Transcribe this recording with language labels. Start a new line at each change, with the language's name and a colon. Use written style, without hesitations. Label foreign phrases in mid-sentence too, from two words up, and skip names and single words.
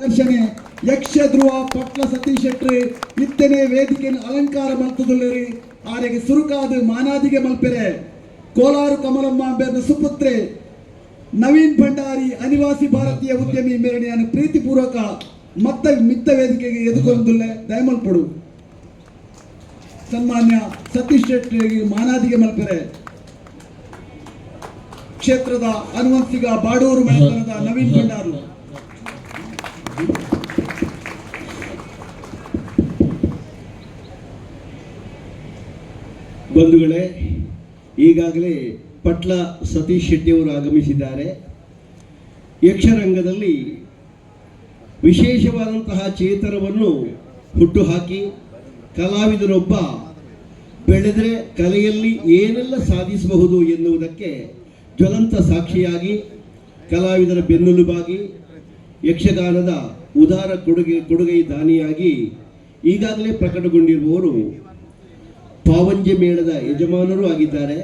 Tulu: ದರ್ಶನೆ ಯಕ್ಷ ಧ್ರುವ ಪಟ್ಲ ಸತೀಶ್ ಶೆಟ್ಟಿ ಇತ್ತನೇ ವೇದಿಕೆಯನ್ನು ಅಲಂಕಾರ ಮಲ್ತುದುಲ್ಲರಿ ಆರೆಗೆ ಸುರುಕಾದು ಮಾನಾದಿಗೆ ಮಲ್ಪೆರೆ ಕೋಲಾರು ಕಮಲಮ್ಮ ಬೇರ್ನ ಸುಪುತ್ರೆ ನವೀನ್ ಭಂಡಾರಿ ಅನಿವಾಸಿ ಭಾರತೀಯ ಉದ್ಯಮಿ ಮೇರಣೆಯನ್ನು ಪ್ರೀತಿಪೂರ್ವಕ ಮಿತ್ತ ವೇದಿಕೆಗೆ ಎದುಕೊಂದುಲ್ಲೆ ದಯಮಲ್ಪಡು. ಸನ್ಮಾನ್ಯ ಸತೀಶ್ ಶೆಟ್ಟಿ ಮಾನಾದಿಗೆ ಮಲ್ಪೆರೆ ಕ್ಷೇತ್ರದ ಅನುವಂತಿಗ ಬಾಡೂರು ಮನೆತನದ ನವೀನ್ ಭಂಡಾರು.
Kannada: ಬಂಧುಗಳೇ, ಈಗಾಗಲೇ ಪಟ್ಲ ಸತೀಶ್ ಶೆಟ್ಟಿಯವರು ಆಗಮಿಸಿದ್ದಾರೆ. ಯಕ್ಷರಂಗದಲ್ಲಿ ವಿಶೇಷವಾದಂತಹ ಚೇತನವನ್ನು ಹುಟ್ಟುಹಾಕಿ ಕಲಾವಿದರೊಬ್ಬ ಬೆಳೆದರೆ ಕಲೆಯಲ್ಲಿ ಏನೆಲ್ಲ ಸಾಧಿಸಬಹುದು ಎನ್ನುವುದಕ್ಕೆ ಜ್ವಲಂತ ಸಾಕ್ಷಿಯಾಗಿ ಕಲಾವಿದರ ಬೆನ್ನೆಲುಬಾಗಿ ಯಕ್ಷಗಾನದ ಉದಾರ ಕೊಡುಗೈ ದಾನಿಯಾಗಿ ಈಗಾಗಲೇ ಪ್ರಕಟಗೊಂಡಿರುವವರು ಪಾವಂಜೆ ಮೇಳದ ಯಜಮಾನರು ಆಗಿದ್ದಾರೆ.